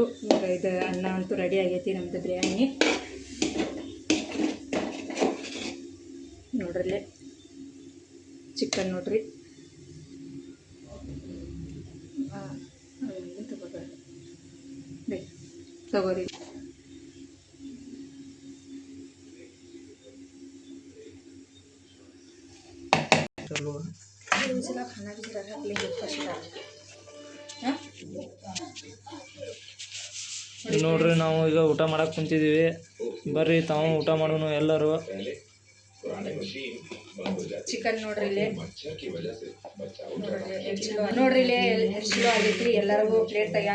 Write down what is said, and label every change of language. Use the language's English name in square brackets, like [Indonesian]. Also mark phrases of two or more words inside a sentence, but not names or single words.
[Kannada] ಇದು ಅನ್ನ ಅಂತೂ ರೆಡಿ ಆಗೈತಿ ನಮ್ದು ಬಿರಿಯಾನಿ. ನೋಡ್ರಿ ಚಿಕನ್ ನೋಡ್ರಿ. ತಗೋರಿ. [Hindi] खाना भी जरा रख लेंगे फर्स्ट। [Kannada] ನೋಡ್ರಿ ನಾವು ಈಗ ಊಟ ಮಾಡಕ್ಕೆ ಕುಂತಿದ್ದೀವಿ. ಬರ್ರಿ ತಾವು ಊಟ ಮಾಡೋಣ ಎಲ್ಲರೂ. ಚಿಕನ್ ನೋಡ್ರಿ ಇಲ್ಲಿ ನೋಡ್ರಿ ಇಲ್ಲಿ ಎಷ್ಟು ಚಲೋ ಆಗೈತ್ರಿ.